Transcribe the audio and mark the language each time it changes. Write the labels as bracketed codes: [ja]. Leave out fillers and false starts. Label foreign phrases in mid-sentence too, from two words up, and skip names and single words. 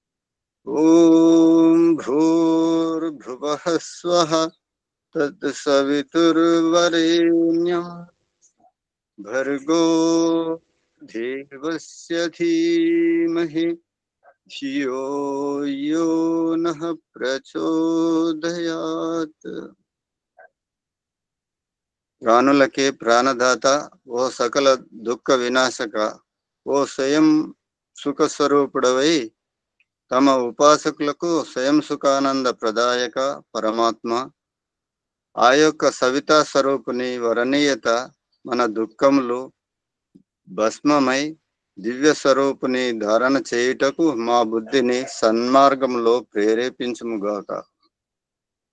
[sa] ओम भूर्भुवः स्वः तत्सवितुर्वरेण्यं भर्गो देवस्य धीमहि धियो यो नः प्रचोदयात्. [te] ప్రాణులకే ప్రాణదాత ఓ సకల దుఃఖ వినాశక ఓ స్వయం సుఖ స్వరూపుడవై తమ ఉపాసకులకు స్వయం సుఖానంద ప్రదాయక పరమాత్మ ఆ యొక్క సవితా స్వరూపుని వరణీయత మన దుఃఖములు భస్మమై దివ్య స్వరూపుని ధారణ చేయుటకు మా బుద్ధిని సన్మార్గంలో ప్రేరేపించుముగాక.